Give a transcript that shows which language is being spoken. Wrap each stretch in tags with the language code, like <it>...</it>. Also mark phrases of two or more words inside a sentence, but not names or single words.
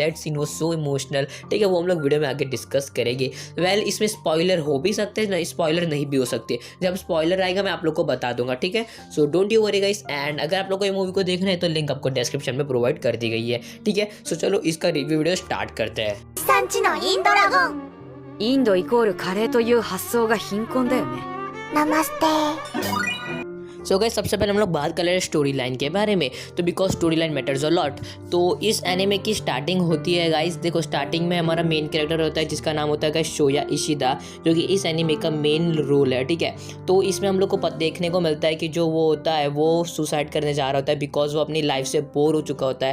<en>that scene was so emotional,</en> <hi>ठीक है। वो हम लोग वीडियो में आगे डिस्कस करेंगे। वेल इसमें स्पॉइलर हो भी सकते हैं, ना स्पॉइलर नहीं भी हो सकते। जब स्पॉइलर आएगा मैं आप लोग को बता दूंगा, ठीक है।</hi> <en>so don't you worry guys.</en> <hi>एंड अगर आप लोग को ये मूवी को देखना है तो लिंक आपको डिस्क्रिप्शन में प्रोवाइड कर दी गई है, ठीक है। सो चलो इसका</hi> <en>review video</en> <hi>स्टार्ट करते हैं।</hi> <ja>産地のインドラゴンインドイコールカレーという発想が貧困だよね。ナマステ</ja> <en>so guys</en> <hi>सबसे पहले हम लोग बात कर रहे हैं</hi> <en>story line</en> <hi>के बारे में, तो बिकॉज</hi> <en>story line matters a lot.</en> <hi>तो इस एनिमे की स्टार्टिंग होती है गाइस, देखो स्टार्टिंग में हमारा</hi> <en>main character</en> <hi>होता है जिसका नाम होता है गाइस शोया इशिदा, जो कि इस एनिमे का</hi> <en>main role</en> <hi>है, ठीक है। तो इसमें हम लोग को देखने को मिलता है कि जो वो होता है वो सुसाइड करने जा रहा होता है, बिकॉज वो अपनी लाइफ से बोर हो चुका होता है।</hi>